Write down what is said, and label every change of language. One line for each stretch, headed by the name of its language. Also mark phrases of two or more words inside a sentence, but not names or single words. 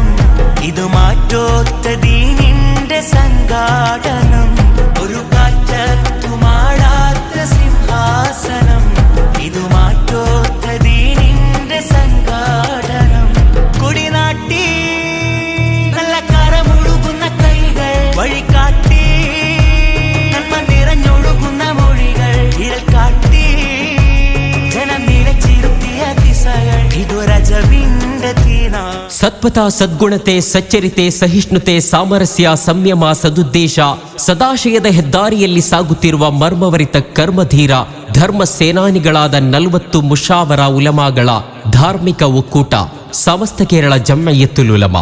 Malayalam: ഇത് മാറ്റോത്ത ദീനിന്റെ സംഘാടനം ഒരു കാറ്റത്തുമാടാത്ത സിംഹാസനം ഇത് മാറ്റോത്ത ദീനിന്റെ സംഘാടനം കൊടിനാട്ടി നല്ല കരമുഴുകുന്ന കൈകൾ വഴികാട്ടി നന്മ നിറഞ്ഞൊഴുകുന്ന മൊഴികൾ ഇരൽ കാട്ടി ജനം നിലച്ചിരുത്തിയ ദിശകൾ ഇതു രജവിന്റെ തീന.
Kannada: ಸತ್ಪಥ, ಸದ್ಗುಣತೆ, ಸಚ್ಚರಿತೆ, ಸಹಿಷ್ಣುತೆ, ಸಾಮರಸ್ಯ, ಸಂಯಮ, ಸದುದ್ದೇಶ, ಸದಾಶಯದ ಹೆದ್ದಾರಿಯಲ್ಲಿ ಸಾಗುತ್ತಿರುವ ಮರ್ಮವರಿತ ಕರ್ಮಧೀರ ಧರ್ಮ ಸೇನಾನಿಗಳಾದ 40 ಮುಷಾವರ ಉಲಮಾಗಳ ಧಾರ್ಮಿಕ ಒಕ್ಕೂಟ ಸಮಸ್ತ ಕೇರಳ ಜಮ್ಮಿಯತುಲ್ ಉಲಮಾ.